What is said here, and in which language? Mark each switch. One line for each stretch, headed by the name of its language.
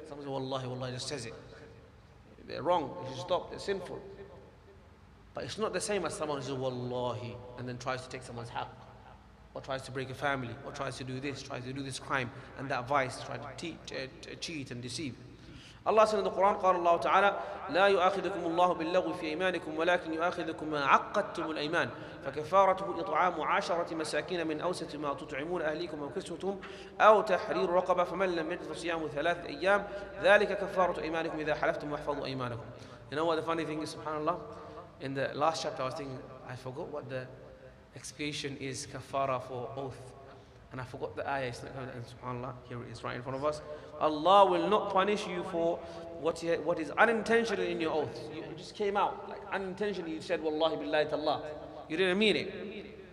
English: Someone says, Wallahi, just says it. They're wrong, they should stop, they're sinful. But it's not the same as someone who says, Wallahi, and then tries to take someone's haqq, or tries to break a family, or tries to do this crime, and that vice, try to cheat and deceive. Allah said in the Quran,
Arabic: قال الله تعالى لا يؤاخذكم الله باللغو في أيمانكم ولكن يؤاخذكم ما عقدتم الأيمان فكفارته إطعام 10 مساكين من أوسط ما تطعمون أهليكم أو كسوتهم أو تحرير رقبة فمن لم يجد فصيام 3 أيام ذلك كفارة أيمانكم إذا حلفتم واحفظوا أيمانكم.
English: You know what the funny thing is, subhanallah? In the last chapter I was thinking, I forgot what the expiation is, kafara for oath. And I forgot the ayah, it's not coming, and subhanAllah, here it is right in front of us. Allah will not punish you for what is unintentional in your oath. You just came out, like unintentionally you said, Wallahi billahi tallah. You didn't mean it.